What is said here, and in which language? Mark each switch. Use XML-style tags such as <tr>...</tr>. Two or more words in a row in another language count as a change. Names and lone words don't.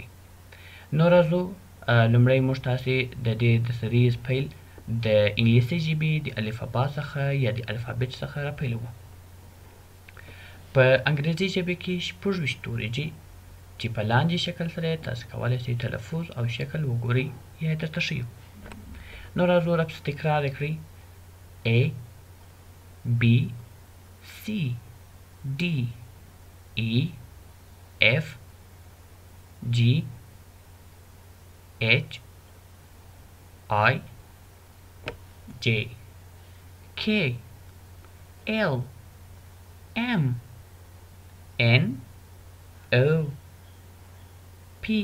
<ps>نو راځو لومړی موږ تاسې د دې د سریز پیل د انګلیسي ژبې د الفبا څخه یا د الفابت څخه راپیلوو. په انګریزي ژبې کې 26 توري دي چې په لاندې شکل سره تاسې کولی شئ تلفظ او شکل وګورئ یا یې درته ښیو. نو راځو راپسې تکرار یې کړئ:</ps> <en>A B C D E F G H I J K L M N O P</en>